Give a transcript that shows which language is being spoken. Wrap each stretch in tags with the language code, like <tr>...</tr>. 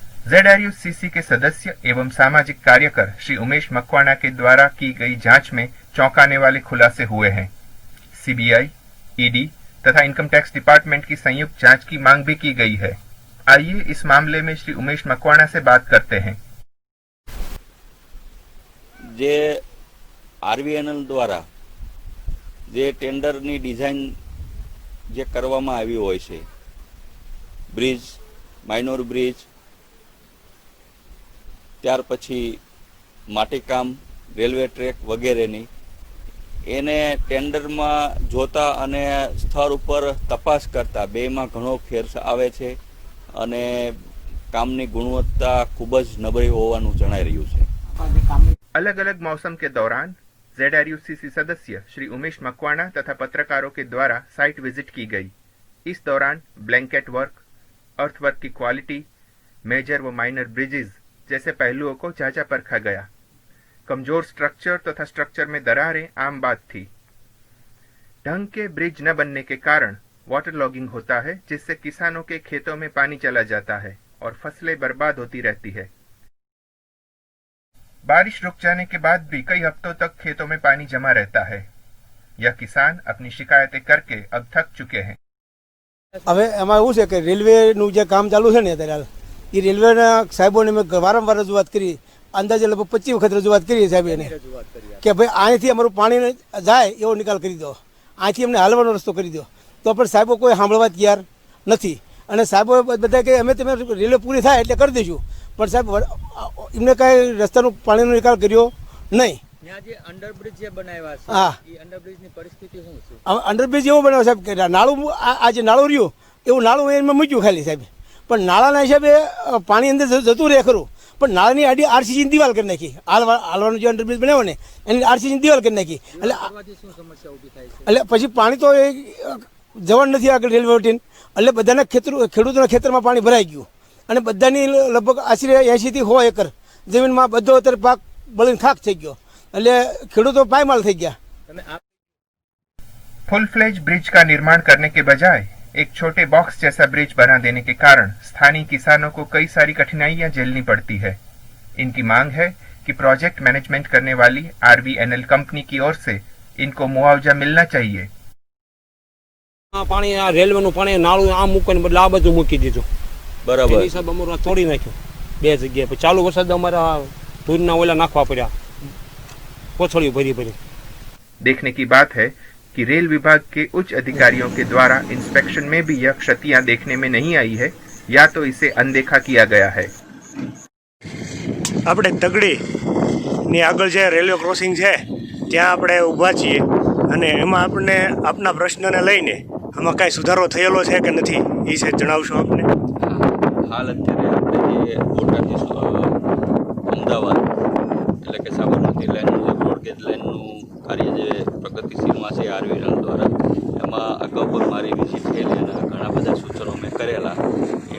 <hi>ZRUCC के सदस्य एवं सामाजिक कार्यकर श्री उमेश मकवाना के द्वारा की गई जांच में चौंकाने वाले खुलासे हुए हैं। CBI, ED तथा इनकम टैक्स डिपार्टमेंट की संयुक्त जांच की मांग भी की गई है। आइए इस मामले में श्री उमेश मकवाना से बात करते हैं।</hi> <gu>જે RVNL દ્વારા જે ટેન્ડરની ડિઝાઇન જે કરવામાં આવી હોય છે, બ્રિજ, માઇનોર બ્રિજ, ત્યાર પછી માટીકામ, રેલવે ટ્રેક વગેરેની એને ટેન્ડરમાં જોતા અને સ્થળ ઉપર તપાસ કરતા બેમાં ઘણો ફેર આવે છે અને કામની ગુણવત્તા ખૂબ જ નબળી હોવાનું જણાઈ રહ્યું છે।</gu> <hi>अलग अलग मौसम के दौरान ZRUCC सदस्य श्री उमेश मकवाना तथा पत्रकारों के द्वारा साइट विजिट की गई। इस दौरान ब्लैंकेट वर्क, अर्थवर्क की क्वालिटी, मेजर व माइनर ब्रिजेस जैसे पहलुओं को जांचा परखा गया। कमजोर स्ट्रक्चर तथा स्ट्रक्चर में दरारें आम बात थी। ढंग के ब्रिज न बनने के कारण वाटर लॉगिंग होता है, जिससे किसानों के खेतों में पानी चला जाता है और फसलें बर्बाद होती रहती है। बारिश रुक जाने के बाद भी कई हफ्तों तक खेतों में पानी जमा रहता है। यह किसान अपनी शिकायतें करके अब थक चुके हैं।</hi> <gu>હવે એમાં એવું છે કે રેલવેનું જે કામ ચાલુ છે ને અત્યારે એ રેલવેના સાહેબોને મેં વારંવાર રજૂઆત કરી, અંદાજે લગભગ 25 વખત રજૂઆત કરી સાહેબને કે ભાઈ અહીંથી અમારું પાણી જાય એવો નિકાલ કરી દો, અહીંથી અમને હાલવાનો રસ્તો કરી દો, તો પણ સાહેબો કોઈ સાંભળવા તૈયાર નથી। અને સાહેબો બધા કે અમે તમે રેલવે પૂરી થાય એટલે કરી દઈશું, પણ સાહેબ એમને કાંઈ રસ્તાનો પાણીનો નિકાલ કર્યો નહીં। અંડરબ્રિજ જે બનાવ્યા છે, હા, એ અંડરબ્રિજની પરિસ્થિતિ શું છે? અંડરબ્રિજ એવો બનાવ્યો સાહેબ કે નાળું આ જે નાળું રહ્યું એવું નાળું એમાં મૂક્યું ખાલી સાહેબ, પણ નાળાના હિસાબે પાણી અંદર જતું રહે ખરું, પણ નાળાની આડી RCCની દિવાલ કરી નાખી। હાલવાનો જે અંડરબ્રિજ બનાવ્યો ને એની RCCની દિવાલ કરી નાખી, શું સમસ્યા ઊભી થાય છે? એટલે પછી પાણી તો જવાનું નથી આગળ રેલવે વટીને, એટલે બધાના ખેડૂતોના ખેતરમાં પાણી ભરાઈ ગયું અને બધાની લગભગ આશરે 80 થી 100 એકર જમીનમાં બધો અત્યારે પાક બળીને ખાક થઈ ગયો, એટલે ખેડૂતો પાયમાલ થઈ ગયા।</gu> <hi>फुल फ्लेज ब्रिज का निर्माण करने के बजाय एक छोटे बॉक्स जैसा ब्रिज बना देने के कारण स्थानीय किसानों को कई सारी कठिनाइयां झेलनी पड़ती है। इनकी मांग है कि प्रोजेक्ट मैनेजमेंट करने वाली RVNL कंपनी की ओर से इनको मुआवजा मिलना चाहिए।</hi> <gu>પાણી આ રેલવેનું પાણી નાળું આમ મૂકવાને બદલે આ બધું મૂકી દીધું, બરાબર। એની હિસાબે અમારું તોડી નાખ્યું બે જગ્યાએ। પછી ચાલુ વરસાદ અમારા ધૂળના ઓલા નાખવા પડ્યા, કોથળીઓ ભરી ભરી।</gu> <hi>देखने की बात है कि रेल विभाग के उच्च अधिकारियों के द्वारा इंस्पेक्शन में भी यह क्षतियां देखने में नहीं आई है, या तो इसे अनदेखा किया गया है।</hi> <gu>આપણે તગડીની આગળ જે રેલવે ક્રોસિંગ છે ત્યાં આપણે ઊભા છીએ અને એમાં આપણને આપના પ્રશ્નને લઈને આમાં કાંઈ સુધારો થયેલો છે કે નથી એ છે જણાવશો આપને? હાલ અત્યારે આપણે જે બોટાદથી અમદાવાદ એટલે કે સાબરમતી લાઇનનું જે બ્રોડગેજ લાઇનનું કાર્ય જે પ્રગતિશીલમાં છે RVNL દ્વારા, એમાં અગાઉ પણ મારી વિઝિટ થયેલી અને ઘણા બધા સૂચનો મેં કરેલા।</gu>